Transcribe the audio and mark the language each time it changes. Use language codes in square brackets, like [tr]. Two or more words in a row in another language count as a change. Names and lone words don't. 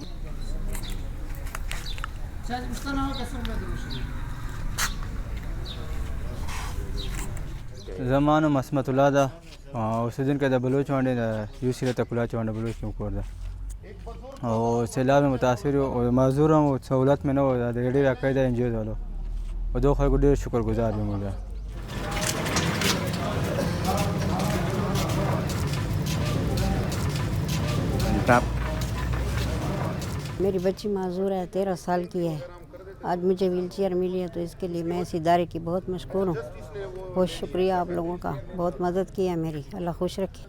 [ps] زما نوم عصمت الله ده، اوسېدونکی د بلوچ منډۍ د یو سیرت کلا چونډه بلوچ کې کور ده او سیلاب متاثر او معذور هم، سہولت مې نه و، د ریډۍ راکړی ده انجوز والو او دغو خلکو ډېر شکر ګزار یم موږ. [ur] میری بچی معذور ہے، 13 سال کی ہے. آج مجھے [en] wheel chair [ur] ملی ہے تو اس کے لیے میں اس ادارے کی بہت مشکور ہوں. بہت شکریہ آپ لوگوں کا، بہت مدد کی ہے میری، اللہ خوش رکھے.